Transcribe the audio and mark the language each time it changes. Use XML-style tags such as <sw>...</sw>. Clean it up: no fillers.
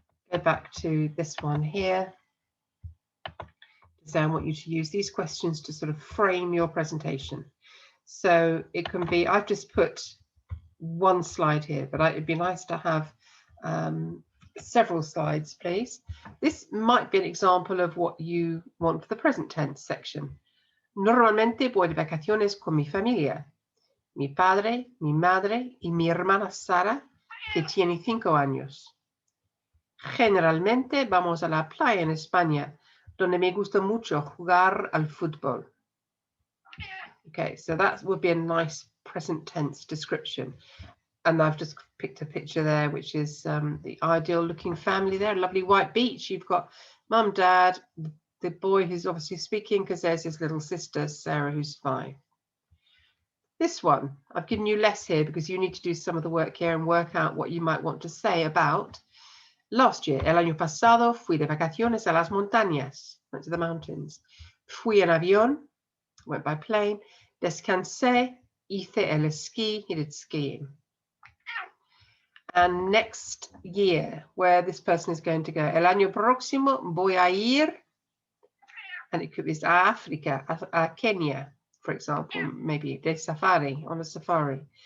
<en>Go back to this one here. So I want you to use these questions to sort of frame your presentation. So it can be, I've just put one slide here, but it'd be nice to have several slides, please. This might be an example of what you want for the present tense section.</en> <es>Normalmente voy de vacaciones con mi familia. Mi padre, mi madre y mi hermana Sara, que tiene 5 años. Generalmente vamos a la playa en España, donde me gusta mucho jugar al fútbol.</es> <en>Okay, so that would be a nice present tense description. And I've just picked a picture there, which is the ideal looking family there, a lovely white beach. You've got mum, dad, the boy who's obviously speaking because there's his little sister, Sarah, who's 5. This one, I've given you less here because you need to do some of the work here and work out what you might want to say about last year.</en> <es>El año pasado fui de vacaciones a las montañas,</es> <en>went to the mountains.</en> <es>Fui en avión,</es> <en>went by plane.</en> <es>Descansé, hice el esquí,</es> <en>he did skiing. And next year, where this person is going to go.</en> <es>El año próximo voy a ir,</es> <en>and it could be</en> <es>a África,</es> <en>a Kenya, for example, maybe</en> <es>de safari,</es> <en>on a safari.</en>